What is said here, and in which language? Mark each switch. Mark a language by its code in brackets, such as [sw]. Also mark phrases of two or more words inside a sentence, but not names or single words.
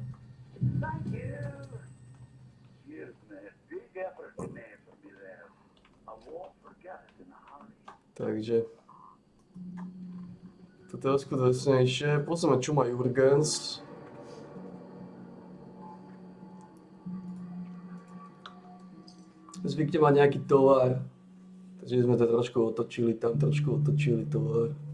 [en] Thank you. Cheers, mate. Big effort you made for me there. I won't forget it in a hurry. [sk] Takže to trošku drsnejšie. Pozrieme, čo má Jurgens. Zvykne mať nejaký tovar. Takže sme to trošku otočili, tam trošku otočili tovar.